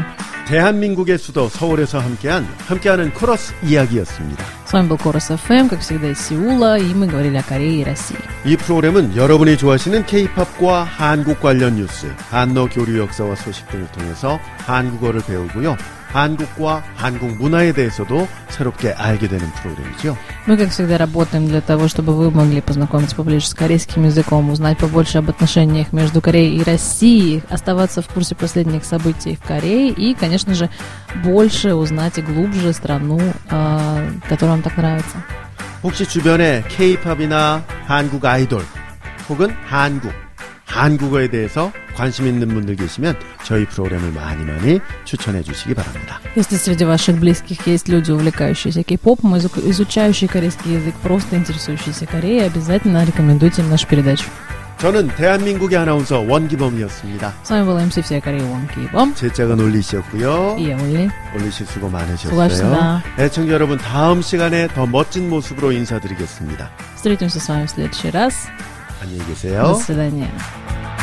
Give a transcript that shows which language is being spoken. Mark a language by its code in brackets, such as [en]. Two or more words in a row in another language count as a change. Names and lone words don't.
[ko] 대한민국의 수도 서울에서 함께하는 코러스 이야기였습니다. [ru] С вами был Корус ФМ, как всегда из Сеула, и мы говорили о Корее и России. [ko] 이 프로그램은 여러분이 좋아하시는 K-팝과 한국 관련 뉴스, 한러 교류 역사와 소식 등을 통해서 한국어를 배우고요. 한국과 한국 문화에 대해서도 새롭게 알게 되는 프로그램이죠. [ru] Мы, как всегда, работаем для того, чтобы вы могли познакомиться поближе с корейским языком, узнать побольше об отношениях между Кореей и Россией, оставаться в курсе последних событий в Корее и, конечно же, больше узнать и глубже страну, которая вам так нравится. [ko] 혹시 주변에 K-팝이나 한국 아이돌 혹은 한국어에 대해서 관심 있는 분들 계시면 저희 프로그램을 많이 추천해 주시기 바랍니다. [ru] Если среди ваших близких есть люди, увлекающиеся кей-попом, изучающие корейский язык, просто интересующиеся Кореей, обязательно рекомендуйте им нашу передачу. [ko] 저는 대한민국의 아나운서 원기범이었습니다. [ru] С вами был MC всей Кореи Вон Кей-бом. [ko] 제 짝은 올리씨였고요. [ru] И я Олли. [ko] 올리씨 수고 많으셨어요. 수고하셨습니다. 애청자 여러분 다음 시간에 더 멋진 모습으로 인사드리겠습니다. [ru] Встретимся с вами в следующий раз. [ko] 안녕히 계세요. [ru] До свидания.